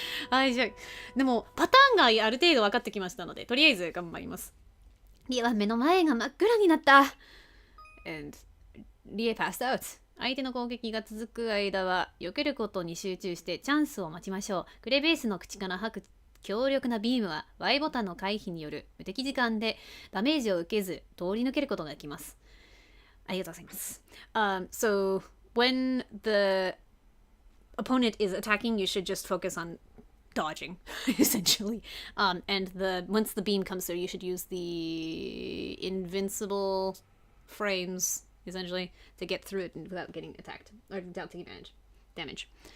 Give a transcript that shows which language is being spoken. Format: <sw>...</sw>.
<ja>はい、じゃあ、でも、パターンがある程度分かってきましたので、とりあえず頑張ります。リエは目の前が真っ暗になった。</ja> <en>And リエ passed out。</en> <ja>相手の攻撃が続く間は、避けることに集中してチャンスを待ちましょう。クレベースの口から吐く強力なビームは、Y ボタンの回避による無敵時間でダメージを受けず、通り抜けることができます。ありがとうございます。</ja> <en>So, when the opponent is attacking, you should just focus on dodging, essentially. And once the beam comes through, you should use the invincible frames, essentially, to get through it without getting attacked, or without taking damage.</en>